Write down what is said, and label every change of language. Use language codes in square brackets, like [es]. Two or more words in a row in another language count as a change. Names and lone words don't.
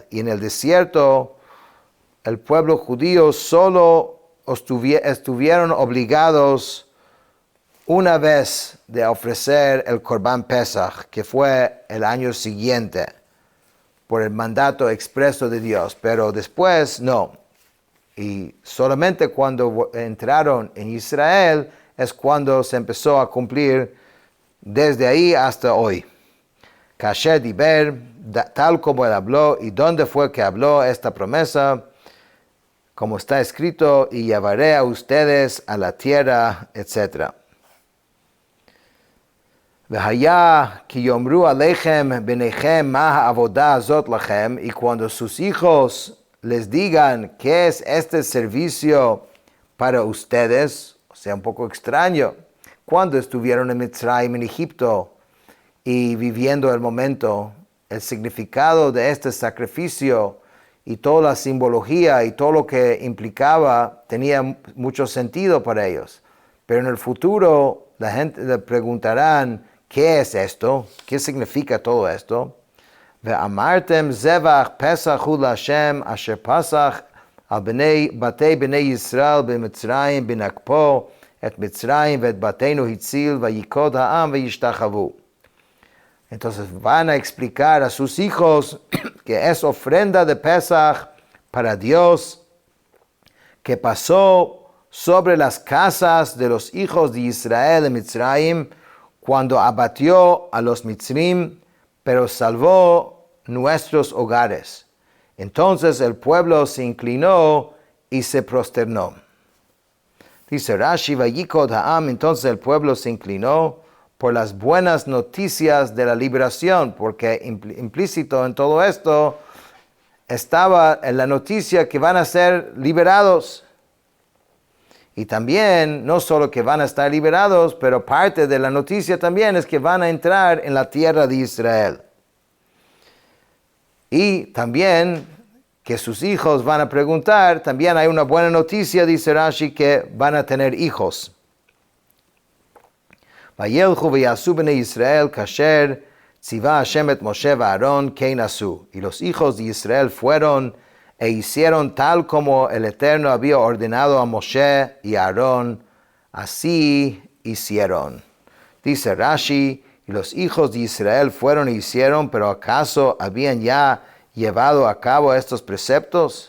[es] Y en el desierto, el pueblo judío solo estuvieron obligados una vez de ofrecer el [he] קרבן פסח, [es] que fue el año siguiente, por el mandato expreso de Dios, pero después no. Y solamente cuando entraron en Israel es cuando se empezó a cumplir desde ahí hasta hoy. [he] כאשר דבר, [es] tal como Él habló, y dónde fue que habló esta promesa, como está escrito, y llevaré a ustedes a la tierra, etc. [he] והיה כי יאמרו אליכם בניכם מה העבודה הזאת לכם, [es] y cuando sus hijos les digan qué es este servicio para ustedes, o sea, un poco extraño, cuando estuvieron en Mitzrayim, en Egipto, y viviendo el momento, el significado de este sacrificio y toda la simbología y todo lo que implicaba tenía mucho sentido para ellos. Pero en el futuro la gente le preguntarán, ¿qué es esto? ¿Qué significa todo esto? [he] ואמרתם זבח פסח הוא לה' אשר פסח על בתי בני ישראל במצרים בנגפו את מצרים ואת בתינו הציל ויקד העם וישתחוו. [es] Entonces van a explicar a sus hijos que es ofrenda de Pesach para Dios, que pasó sobre las casas de los hijos de Israel en Mitzrayim, cuando abatió a los Mitzrim, pero salvó nuestros hogares. Entonces el pueblo se inclinó y se prosternó. Dice Rashi, [he] ויקד העם, [es] entonces el pueblo se inclinó por las buenas noticias de la liberación, porque implícito en todo esto estaba en la noticia que van a ser liberados. Y también, no solo que van a estar liberados, pero parte de la noticia también es que van a entrar en la tierra de Israel. Y también que sus hijos van a preguntar, también hay una buena noticia, dice Rashi, que van a tener hijos. [he] וילכו ויעשו בני ישראל כאשר צוה ה' את משה ואהרן כן עשו. [es] Y los hijos de Israel fueron e hicieron tal como el Eterno había ordenado a Moshe y a Aarón, así hicieron. Dice Rashi, y los hijos de Israel fueron e hicieron, pero ¿acaso habían ya llevado a cabo estos preceptos?